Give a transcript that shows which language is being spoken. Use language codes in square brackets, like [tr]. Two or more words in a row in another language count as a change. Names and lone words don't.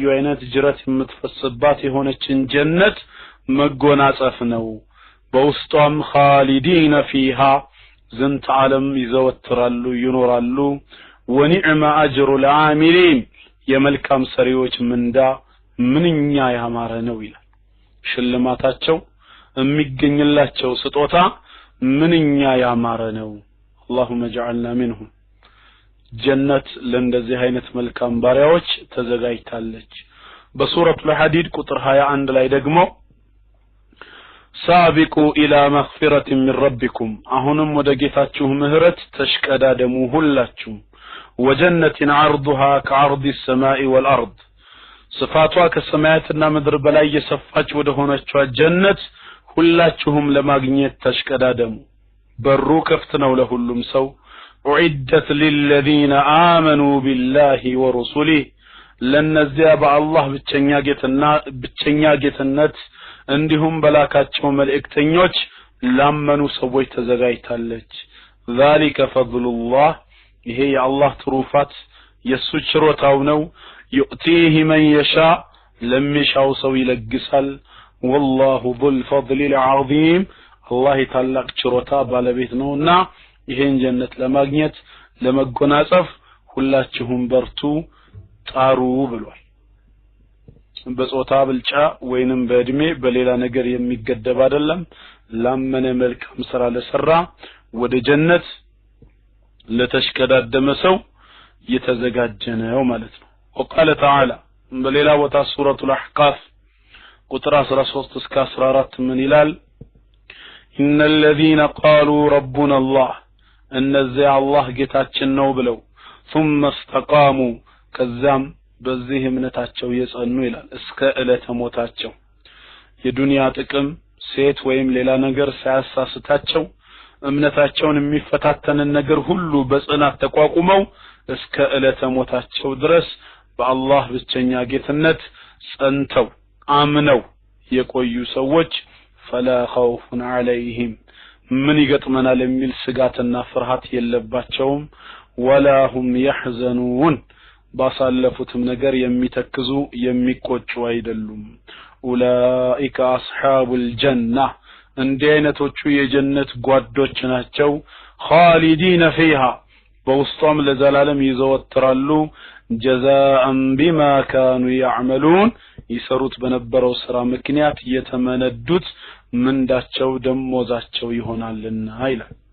[am] አይነት ጅረት የምትፈስባት የሆነችን ጀነት መጎናጸፍ ነው በውስጧም [ar] خالدين فيها [am] ዝንተ ዓለም ይዘወትራሉ ይኖራሉ [ar] ونعم أجر العاملين [am] የመልካም ሰሪዎች ምንዳ ምንኛ ያማረ ነው ይላል ሽልማታቸው የሚገኝላቸው ስጦታ ምንኛ ያማረ ነው [ar] اللهم اجعلنا منهم [am] ጀነት ለእንደዚህ አይነት መልካም ባሪያዎች ተዘጋጅታለች በሱረቱ الحديد ቁጥር 21 ላይ ደግሞ [ar] سابقوا الى مغفرة من ربكم [am] አሁንም ወደ ጌታችሁ ምህረት ተሽቀዳደሙ ሁላችሁ [ar] وجنة عرضها كعرض السماء والارض [am] ስፋቷ ከሰማያትና ምድር በላይ የሰፋች ወደ ሆነችው ጀነት ሁላችሁም ለማግኘት ተሽቀዳደሙ በሩ ክፍት ነው ለሁሉም ሰው [ar] أعدت للذين آمنوا بالله ورسله [am] ለነዚያ በአላህ ብቸኛ ጌትነት እንዲሁም በላካቸው መልእክተኞች ላመኑ ሰዎች ተዘጋጅታለች [ar] ذلك فضل الله [am] ይሄ የአላህ ትሩፋት የሱ ችሮታው ነው [ar] يؤتيه من يشاء [am] ለሚሻው ሰው ይለግሳል [ar] والله ذو الفضل العظيم [am] الله ታላቅ ችሮታ ባለቤት ነውና ይሄን ጀነት ለማግኘት ለመጎናጸፍ ሁላችሁም በርቱ ጣሩ ብሏል በጾታ ብልጫ ወይንም በእድሜ በሌላ ነገር የሚገደብ አይደለም ላመነ መልካም ስራ ለሰራ ወደ ጀነት ለተሽከዳደመ ሰው የተዘጋጀ ነው ማለት ነው [ar] وقال تعالى [am] በሌላ ቦታ ሱረቱ الأحقاف ቁጥር 13 እስከ 14 ምን ይላል [ar] إن الذين قالوا ربنا الله [am] እነዚያ አላህ ጌታችን ነው ብለው [ar] ثم استقاموا [am] ከዛም በዚህ እምነታቸው የጸኑ ይላል እስከ ዕለተ ሞታቸው የዱንያ ጥቅም ሴት ወይም ሌላ ነገር ሳያሳስታቸው እምነታቸውን የሚፈታተን ነገር ሁሉ በጽናት ተቋቁመው እስከ ዕለተ ሞታቸው ድረስ በአላህ ብቸኛ ጌትነት ጸንተው አምነው የቆዩ ሰዎች [ar] فلا خوف عليهم [am] ምን ይገጥመናል የሚል ስጋትና ፍርሃት የለባቸውም [ar] ولا هم يحزنون [am] ባሳለፉትም ነገር የሚተክዙ የሚቆጩ አይደሉም [ar] أولئك أصحاب الجنة [am] እንዲህ አይነቶቹ የጀነት ጓዶች ናቸው [ar] خالدين فيها [am] በውስጧም ለዘላለም ይዘወትራሉ [ar] جزاء بما كانوا يعملون [am] ይሰሩት በነበረው ስራ ምክንያት የተመነዱት ምንዳቸው ደሞዛቸው ይሆናልና ይላል